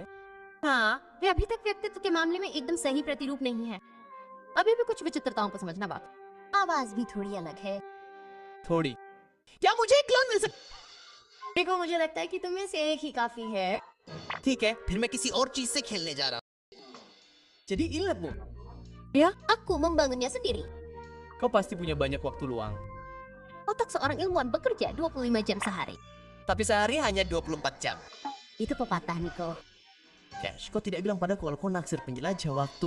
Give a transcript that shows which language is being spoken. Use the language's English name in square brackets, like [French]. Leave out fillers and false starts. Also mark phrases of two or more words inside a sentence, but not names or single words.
[Hindi] हाँ, वे अभी तक व्यक्तित्व के मामले में एकदम सही प्रतिरूप नहीं है. अभी भी कुछ विचित्रताओं को समझना बाकी. आवाज भी थोड़ी अलग है. थोड़ी. क्या मुझे एक क्लोन मिल सकता? देखो, मुझे लगता है कि तुम्हें से एक ही काफी है. ठीक है, फिर मैं किसी और चीज से खेलने जा रहा हूँ. [Indonesian] Jadi inilah Bu. Ya, aku membangunnya sendiri. Kau pasti punya banyak waktu luang. Otak seorang ilmuwan bekerja 25 jam sehari. Tapi sehari hanya 24 jam. Itu pepatah, Nico. Cash, kau tidak bilang padaku kalau kau naksir penjelajah waktu.